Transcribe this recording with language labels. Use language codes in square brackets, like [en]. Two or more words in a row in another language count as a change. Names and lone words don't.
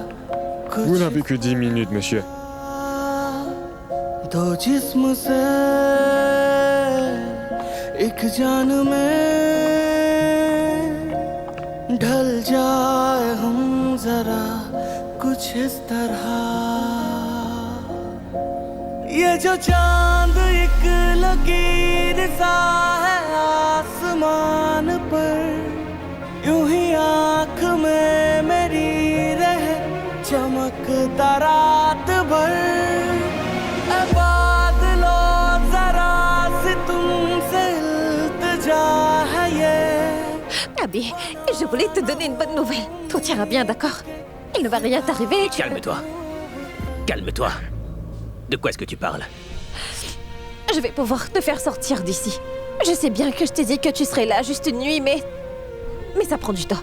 [fr] Vous n'avez que 10 minutes, monsieur. [hi] दो जिस्म से एक जान में ढल जाए हम जरा कुछ इस तरह ये जो चांद एक लकीर सा है आसमान पर यूं ही आँख में मेरी रहे चमकता रात भर ऐ बादलों जरा से तुमसे इल्तिजा है ये [fr] Abby, je voulais te donner une bonne nouvelle. Tout ira bien, d'accord? Il ne va rien t'arriver. Calme-toi. Calme-toi. De quoi est-ce que tu parles? Je vais pouvoir te faire sortir d'ici. Je sais bien que je t'ai dit que tu serais là juste une nuit, mais ça prend du temps.